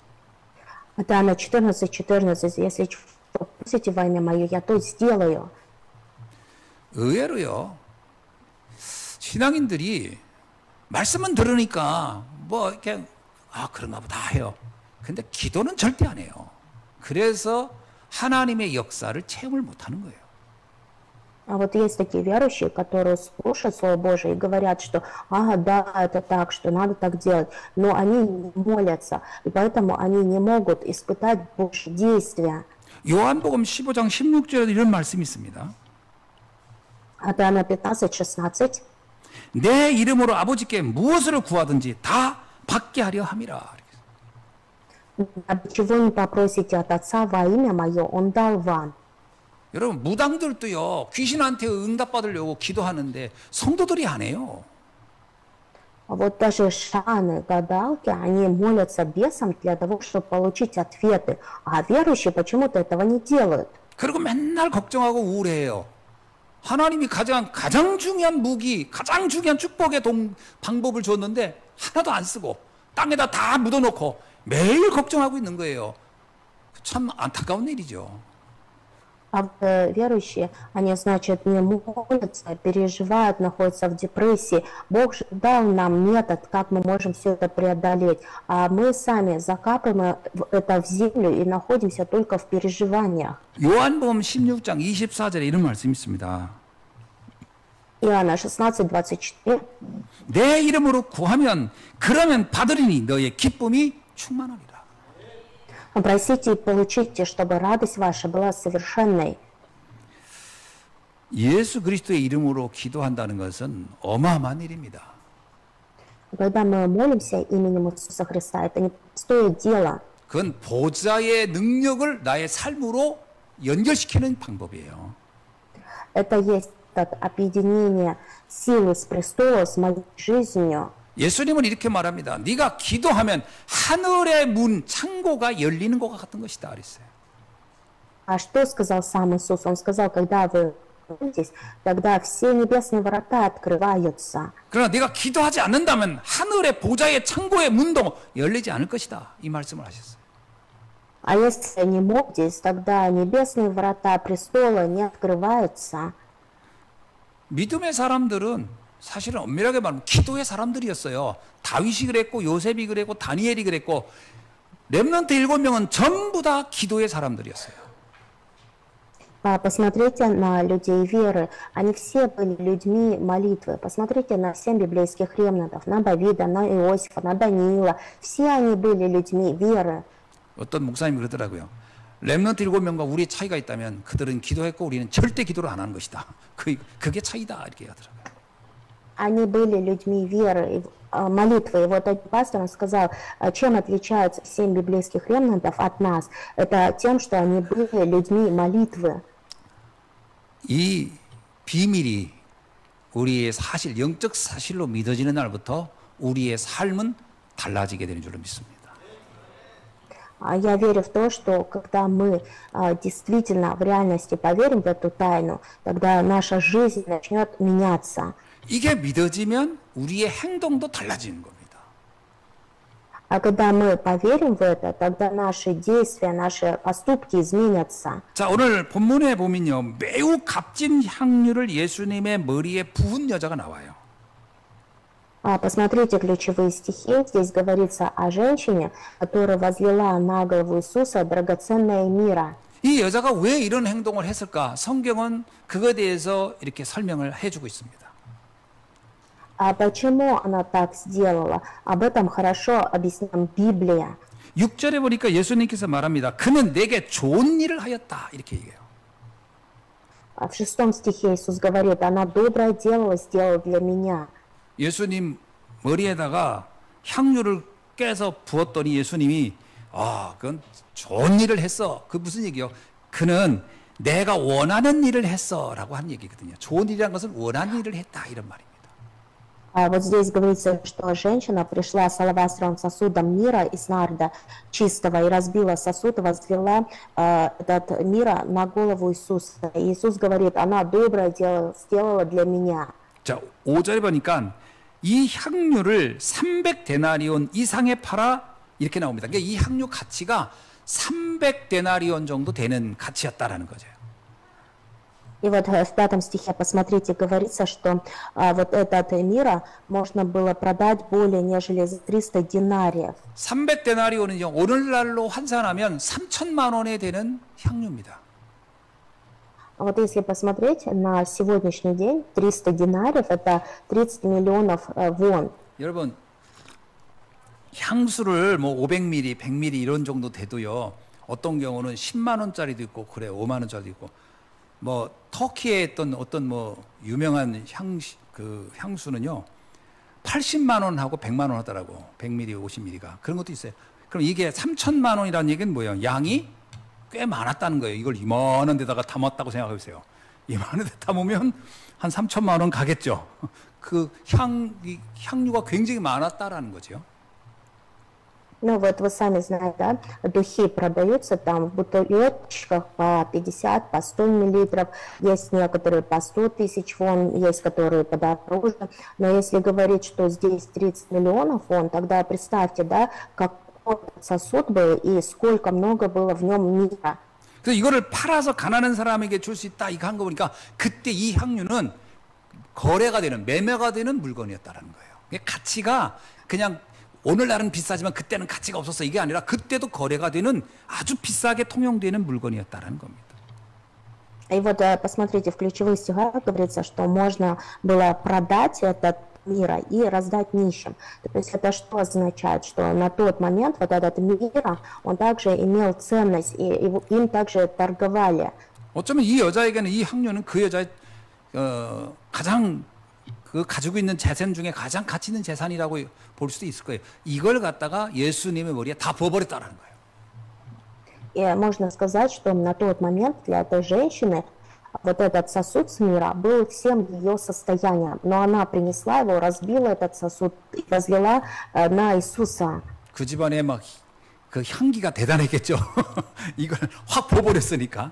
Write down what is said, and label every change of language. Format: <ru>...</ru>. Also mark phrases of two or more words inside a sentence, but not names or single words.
<ru>Иоанна 14:14. Если что просите во имя мое, я то сделаю.</ru> <ko>의외로요. 신앙인들이 말씀은 들으니까 뭐 이렇게 그런가 보다 해요. 근데 기도는 절대 안 해요. 그래서 하나님의 역사를 체험을 못 하는 거예요.</ko> <ru>А вот есть такие верующие, которые слушают Слово Божие и говорят, что да, это так, что надо так делать, но они не молятся, и поэтому они не могут испытать Божье действия.</ru> <ko>요한복음 15장 16절에 이런 말씀이 있습니다.</ko> <ru>Иоанна 15:16.</ru> <ko>내 이름으로 아버지께 무엇을 구하든지 다 받게 하려 함이라.</ko> <ru>Чего не попросите от Отца во имя Мое, Он дал вам.</ru> <ko>여러분 무당들도요 귀신한테 응답받으려고 기도하는데 성도들이 안 해요.</ko> <ru>Вот даже шаманы, гадалки, они молятся бесам для того, чтобы получить ответы, а верующие почему-то этого не делают.</ru> <ko>그리고 맨날 걱정하고 우울해해요. 하나님이 가장 중요한 무기, 가장 중요한 축복의 방법을 줬는데 하나도 안 쓰고 땅에다 다 묻어놓고 매일 걱정하고 있는 거예요. 참 안타까운 일이죠.</ko> <ru>А верующие, они, значит, не молятся, переживают, находятся в депрессии. Бог же дал нам метод, как мы можем все это преодолеть. А мы сами закапываем это в землю и находимся только в переживаниях.</ru> <ko>요한복음 16장 24절에 이런 말씀이 있습니다.</ko> <ru>Иоанна 16:24.</ru> <ko>내 이름으로 구하면 그러면 받으리니 너의 기쁨이 충만하리라.</ko> <ru>Просите и получите, чтобы радость ваша была совершенной.</ru> <ko>예수 그리스도의 이름으로 기도한다는 것은 어마어마한 일입니다.</ko> <ru>Когда мы молимся именем Иисуса Христа, это не простое дело.</ru> <ko>그건 보좌의 능력을 나의 삶으로 연결시키는 방법이에요.</ko> <ru>Это есть объединение силы с престола с моей жизнью.</ru> <ko>예수님은 이렇게 말합니다. 네가 기도하면 하늘의 문, 창고가 열리는 것 같은 것이다. 그랬어요.</ko> <ru>А что сказал сам Иисус? Он сказал, когда вы молитесь, тогда все небесные врата открываются.</ru> <ko>그러나 네가 기도하지 않는다면 하늘의 보좌의 창고의 문도 열리지 않을 것이다. 이 말씀을 하셨어요.</ko> <ru>А если не молитесь, тогда небесные врата престола не открываются.</ru> <ko>믿음의 사람들은 사실은 엄밀하게 말하면 기도의 사람들이었어요. 다윗이 그랬고 요셉이 그랬고 다니엘이 그랬고 렘넌트 7명은 전부 다 기도의 사람들이었어요.</ko> <ru>Посмотрите на людей веры. Они все были людьми молитвы. Посмотрите на 7 библейских ремнантов, на Давида, на Иосифа, на Даниила. Все они были людьми веры.</ru> <ko>어떤 목사님이 그러더라고요. 렘넌트 7명과 우리의 차이가 있다면 그들은 기도했고 우리는 절대 기도를 안 하는 것이다. 그게 차이다. 이렇게 하더라고요.</ko> <ru>Они были людьми веры, молитвы. И вот один пастор он сказал, чем отличаются 7 библейских ремнантов от нас. Это тем, что они были людьми молитвы.</ru> <ko>이 비밀이 우리의 사실, 영적 사실로 믿어지는 날부터 우리의 삶은 달라지게 되는 줄로 믿습니다.</ko> <ru>Я верю в то, что когда мы действительно в реальности поверим в эту тайну, тогда наша жизнь начнет меняться.</ru> <ko>이게 믿어지면 우리의 행동도 달라지는 겁니다.</ko> <ru>А когда мы поверим в это, тогда наши действия, наши поступки изменятся.</ru> <ko>자, 오늘 본문에 보면요. 매우 값진 향유를 예수님의 머리에 부은 여자가 나와요.</ko> <ru>Посмотрите ключевые стихи. Здесь говорится о женщине, которая возлила на голову Иисуса драгоценное мира.</ru> <ko>이 여자가 왜 이런 행동을 했을까? 성경은 그거에 대해서 이렇게 설명을 해주고 있습니다.</ko> <ru>А почему она так сделала? Об этом хорошо объясняет Библия.</ru> <ko>6절에 보니까 예수님께서 말합니다. 그는 내게 좋은 일을 하였다. 이렇게 얘기해요.</ko> <ru>В 6 стихе Иисус говорит, она доброе дело сделала для меня.</ru> <ko>예수님 머리에다가 향유를 깨서 부었더니 예수님이 그건 좋은 일을 했어. 그 무슨 얘기요? 그는 내가 원하는 일을 했어라고 한 얘기거든요. 좋은 일이라는 것은 원하는 일을 했다 이런 말입니다.</ko> <ru>Вот здесь говорится, что женщина пришла с алавастровым сосудом мира из нарда чистого и разбила сосуд, возлила этот мира на голову Иисуса. И Иисус говорит, она доброе дело сделала для меня.</ru> <ko>자, 5절에 보니까 이 향유를 300데나리온 이상에 팔아 이렇게 나옵니다. 그러니까 이 향유 가치가 300데나리온 정도 되는 가치였다라는 거죠.</ko> <ru>И вот в 5 стихе, посмотрите, говорится, что вот этот мира можно было продать более нежели за 300 динариев.</ru> <ko>300데나리온은요, 오늘날로 환산하면 3천만 원에 되는 향유입니다.</ko> <ru>Вот если посмотреть на сегодняшний день, 300 динариев – это 30 миллионов вон.</ru> <ko>여러분, 향수를 뭐 500ml, 100ml 이런 정도 돼도요, 어떤 경우는 10만 원짜리도 있고, 그래 5만 원짜리도 있고, 뭐 터키에 있던 어떤 뭐 유명한 향수는요, 80만 원하고 100만 원 하더라고. 100ml, 50ml가 그런 것도 있어요. 그럼 이게 3천만 원이라는 얘기는 뭐예요? 양이 꽤 많았다는 거예요. 이걸 이만한 데다가 담았다고 생각해 보세요. 이만한 데 담으면 한 3천만 원 가겠죠. 그 향유가 굉장히 많았다라는 거죠.</ko> <ru>Ну вот вы сами знаете, да, духи продаются там в бутылочках по 50, по 100 миллилитров, есть некоторые по 100 тысяч вон, есть которые подороже, но если говорить, что здесь 30 миллионов вон, тогда представьте, да, какой сосуд был и сколько много было в нем мира.</ru> <ko>그래서 이거를 팔아서 가난한 사람에게 줄 수 있다 이거 한 거 보니까 그때 이 향유는 거래가 되는, 매매가 되는 물건이었다라는 거예요. 가치가 그냥 오늘날은 비싸지만 그때는 가치가 없었어 이게 아니라 그때도 거래가 되는 아주 비싸게 통용되는 물건이었다라는 겁니다.</ko> <ru>И вот посмотрите, в ключевых стихах говорится, что можно было продать этот мир и раздать нищим. То есть это что означает? Что на тот момент вот этот мир, он также имел ценность, и им также торговали.</ru> <ko>어쩌면 이 여자에게는 이 향료는 그 여자의 가장 그 가지고 있는 재산 중에 가장 가치 있는 재산이라고 볼 수도 있을 거예요. 이걸 갖다가 예수님의 머리에 다 부어버렸다는 거예요.</ko> <ru>И можно сказать, что на тот момент для этой женщины вот этот сосуд с мира был всем ее состоянием. Но она принесла его, разбила этот сосуд и возлила на Иисуса.</ru> <ko>그 집안에 막 그 향기가 대단했겠죠. 이걸 확 부어버렸으니까.</ko>